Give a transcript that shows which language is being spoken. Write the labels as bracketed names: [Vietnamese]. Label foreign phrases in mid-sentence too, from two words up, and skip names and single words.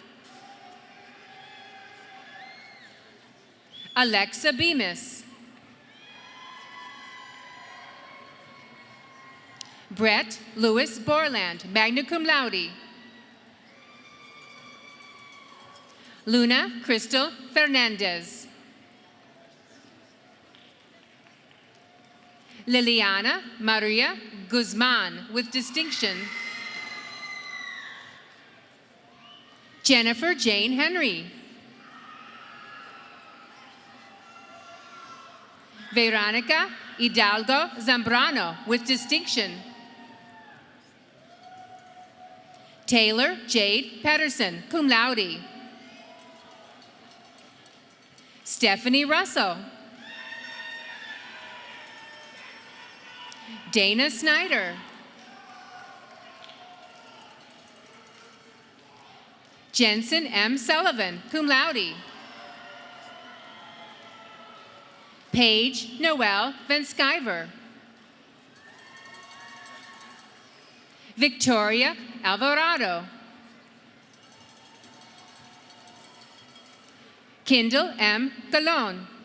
[English] Alexa Bemis. Brett Lewis Borland, [Latin] magna cum laude. [English] Luna Crystal Fernandez. Liliana Maria Guzman with distinction. Jennifer Jane Henry. Veronica Hidalgo Zambrano with distinction. Taylor Jade Patterson, [Latin] cum laude. [English] Stephanie Russell. Dana Snyder. Jensen M. Sullivan, [Latin] cum laude. [English] Paige Noel Van Skyver. Victoria Alvarado. Kindle M. Galon.